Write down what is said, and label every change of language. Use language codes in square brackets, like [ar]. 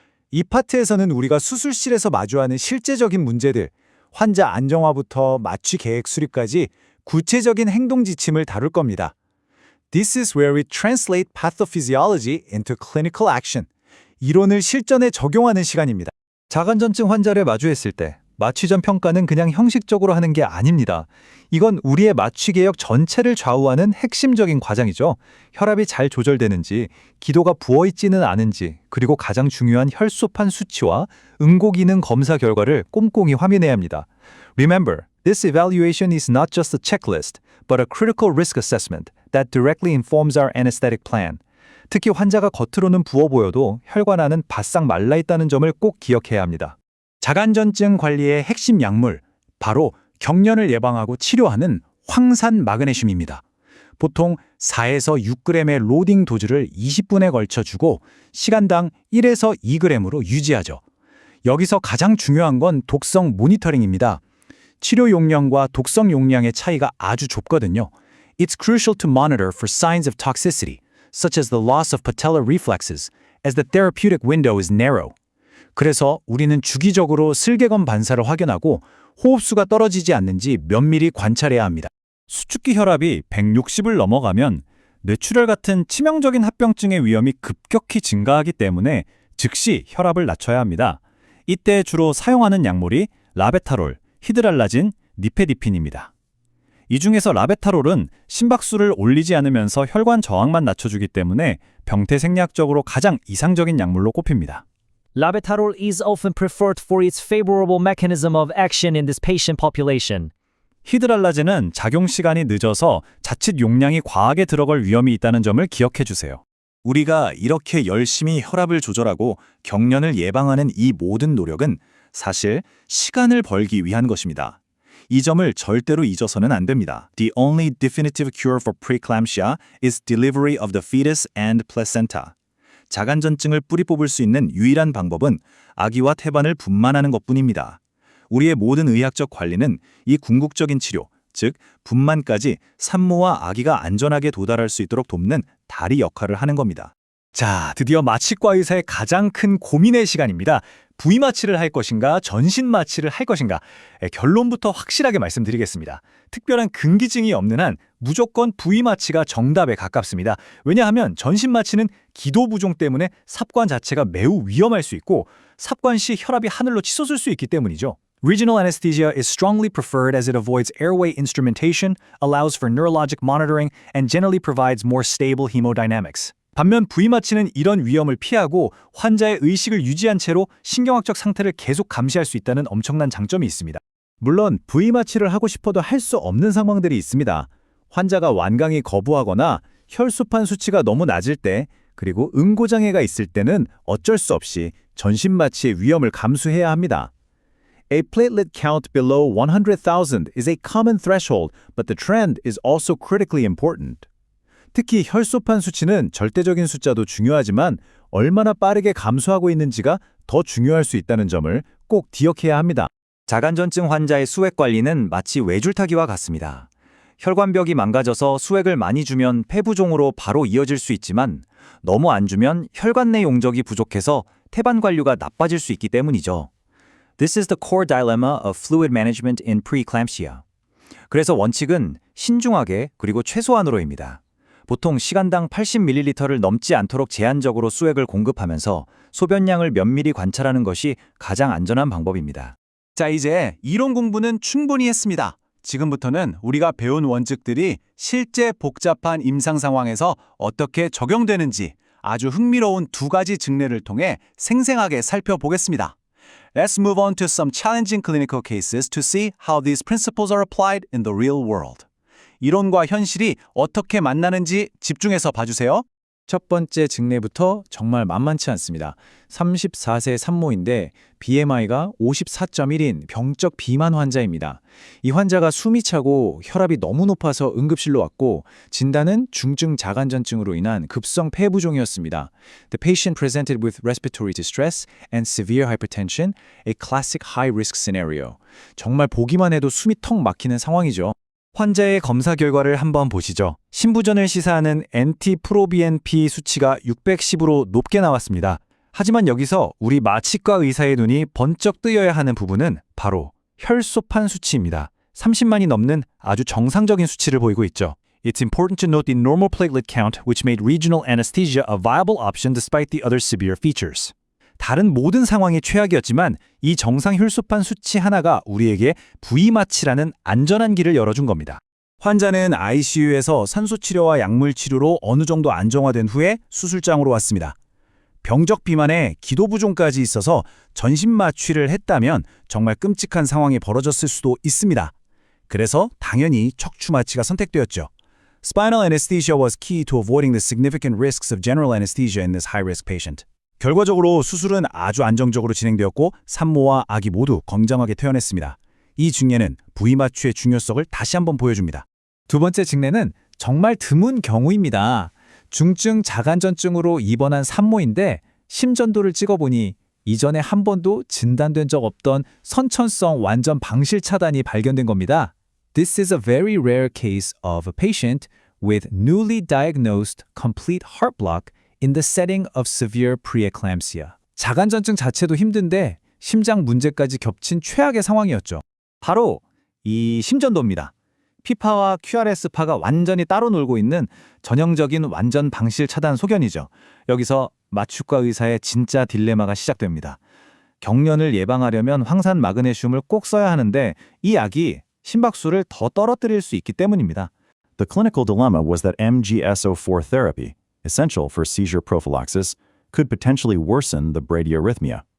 [ko] 이 파트에서는 우리가 수술실에서 마주하는 실제적인 문제들, 환자 안정화부터 마취 계획 수립까지 구체적인 행동 지침을 다룰 겁니다. [en] This is where we translate pathophysiology into clinical action. [ko] 이론을 실전에 적용하는 시간입니다. 자간전증 환자를 마주했을 때 마취 전 평가는 그냥 형식적으로 하는 게 아닙니다. 이건 우리의 마취 개혁 전체를 좌우하는 핵심적인 과정이죠. 혈압이 잘 조절되는지, 기도가 부어있지는 않은지, 그리고 가장 중요한 혈소판 수치와 응고 기능 검사 결과를 꼼꼼히 확인해야 합니다. [en] Remember, this evaluation is not just a checklist, but a critical risk assessment that directly informs our anesthetic plan. [ko] 특히 환자가 겉으로는 부어 보여도 혈관 안은 바싹 말라 있다는 점을 꼭 기억해야 합니다. 자간전증 관리의 핵심 약물, 바로 경련을 예방하고 치료하는 황산 마그네슘입니다. 보통 4에서 6g의 로딩 도즈를 20분에 걸쳐 주고 시간당 1에서 2g으로 유지하죠. 여기서 가장 중요한 건 독성 모니터링입니다. 치료 용량과 독성 용량의 차이가 아주 좁거든요. [en] It's crucial to monitor for signs of toxicity, such as the loss of patellar reflexes, as the therapeutic window is narrow. [ko] 그래서 우리는 주기적으로 슬개검 반사를 확인하고 호흡수가 떨어지지 않는지 면밀히 관찰해야 합니다. 수축기 혈압이 160을 넘어가면 뇌출혈 같은 치명적인 합병증의 위험이 급격히 증가하기 때문에 즉시 혈압을 낮춰야 합니다. 이때 주로 사용하는 약물이 라베타롤, 히드랄라진, 니페디핀입니다. 이 중에서 라베타롤은 심박수를 올리지 않으면서 혈관 저항만 낮춰주기 때문에 병태생리학적으로 가장 이상적인 약물로 꼽힙니다. [en] Labetalol is often preferred for its favorable mechanism of action in this patient population. [ko] 히드랄라제는 작용 시간이 늦어서 자칫 용량이 과하게 들어갈 위험이 있다는 점을 기억해 주세요. 우리가 이렇게 열심히 혈압을 조절하고 경련을 예방하는 이 모든 노력은 사실 시간을 벌기 위한 것입니다. 이 점을 절대로 잊어서는 안 됩니다. [en] The only definitive cure for preeclampsia is delivery of the fetus and placenta. [ko] 자간전증을 뿌리 뽑을 수 있는 유일한 방법은 아기와 태반을 분만하는 것뿐입니다. 우리의 모든 의학적 관리는 이 궁극적인 치료, 즉 분만까지 산모와 아기가 안전하게 도달할 수 있도록 돕는 다리 역할을 하는 겁니다. 자, 드디어 마취과 의사의 가장 큰 고민의 시간입니다. 부위 마취를 할 것인가, 전신 마취를 할 것인가. 결론부터 확실하게 말씀드리겠습니다. 특별한 근기증이 없는 한 무조건 부위 마취가 정답에 가깝습니다. 왜냐하면 전신 마취는 기도 부종 때문에 삽관 자체가 매우 위험할 수 있고 삽관 시 혈압이 하늘로 치솟을 수 있기 때문이죠. [en] Regional anesthesia is strongly preferred as it avoids airway instrumentation, allows for neurologic monitoring, and generally provides more stable hemodynamics. [ko] 반면 부위 마취는 이런 위험을 피하고 환자의 의식을 유지한 채로 신경학적 상태를 계속 감시할 수 있다는 엄청난 장점이 있습니다. 물론 부위 마취를 하고 싶어도 할 수 없는 상황들이 있습니다. 환자가 완강히 거부하거나 혈소판 수치가 너무 낮을 때, 그리고 응고장애가 있을 때는 어쩔 수 없이 전신 마취의 위험을 감수해야 합니다. [en] A platelet count below 100,000 is a common threshold, but the trend is also critically important. [ko] 특히 혈소판 수치는 절대적인 숫자도 중요하지만 얼마나 빠르게 감소하고 있는지가 더 중요할 수 있다는 점을 꼭 기억해야 합니다. 자간전증 환자의 수액 관리는 마치 외줄타기와 같습니다. 혈관벽이 망가져서 수액을 많이 주면 폐부종으로 바로 이어질 수 있지만 너무 안 주면 혈관 내 용적이 부족해서 태반 관류가 나빠질 수 있기 때문이죠. [en] This is the core dilemma of fluid management in preeclampsia. [ko] 그래서 원칙은 신중하게 그리고 최소한으로입니다. 보통 시간당 80ml를 넘지 않도록 제한적으로 수액을 공급하면서 소변량을 면밀히 관찰하는 것이 가장 안전한 방법입니다. 자, 이제 이론 공부는 충분히 했습니다. 지금부터는 우리가 배운 원칙들이 실제 복잡한 임상 상황에서 어떻게 적용되는지 아주 흥미로운 두 가지 증례를 통해 생생하게 살펴보겠습니다. [en] Let's move on to some challenging clinical cases to see how these principles are applied in the real world. [ko] 이론과 현실이 어떻게 만나는지 집중해서 봐주세요. 첫 번째 증례부터 정말 만만치 않습니다. 34세 산모인데 BMI가 54.1인 병적 비만 환자입니다. 이 환자가 숨이 차고 혈압이 너무 높아서 응급실로 왔고 진단은 중증 자간전증으로 인한 급성 폐부종이었습니다. [en] The patient presented with respiratory distress and severe hypertension, a classic high-risk scenario. [ko] 정말 보기만 해도 숨이 턱 막히는 상황이죠. 환자의 검사 결과를 한번 보시죠. 신부전을 시사하는 NT-프로BNP 수치가 610으로 높게 나왔습니다. 하지만 여기서 우리 마취과 의사의 눈이 번쩍 뜨여야 하는 부분은 바로 혈소판 수치입니다. 30만이 넘는 아주 정상적인 수치를 보이고 있죠. [en] It's important to note the normal platelet count, which made regional anesthesia a viable option despite the other severe features. [ko] 다른 모든 상황이 최악이었지만 이 정상 혈소판 수치 하나가 우리에게 부위마취라는 안전한 길을 열어준 겁니다. 환자는 ICU에서 산소치료와 약물치료로 어느 정도 안정화된 후에 수술장으로 왔습니다. 병적 비만에 기도부종까지 있어서 전신 마취를 했다면 정말 끔찍한 상황이 벌어졌을 수도 있습니다. 그래서 당연히 척추 마취가 선택되었죠. [en] Spinal anesthesia was key to avoiding the significant risks of general anesthesia in this high-risk patient. [ko] 결과적으로 수술은 아주 안정적으로 진행되었고 산모와 아기 모두 건강하게 퇴원했습니다. 이 증례는 부위마취의 중요성을 다시 한번 보여줍니다. 두 번째 증례는 정말 드문 경우입니다. 중증 자간전증으로 입원한 산모인데 심전도를 찍어보니 이전에 한 번도 진단된 적 없던 선천성 완전 방실 차단이 발견된 겁니다. [en] This is a very rare case of a patient with newly diagnosed complete heart block in the setting of severe preeclampsia. [ko] 자간전증 자체도 힘든데 심장 문제까지 겹친 최악의 상황이었죠. 바로 이 심전도입니다. P파와 QRS파가 완전히 따로 놀고 있는 전형적인 완전 방실 차단 소견이죠. 여기서 마취과 의사의 진짜 딜레마가 시작됩니다. 경련을 예방하려면 황산 마그네슘을 꼭 써야 하는데 이 약이 심박수를 더 떨어뜨릴 수 있기 때문입니다. [en] The clinical dilemma was that MgSO4 therapy, essential for seizure prophylaxis, could potentially worsen the bradyarrhythmia.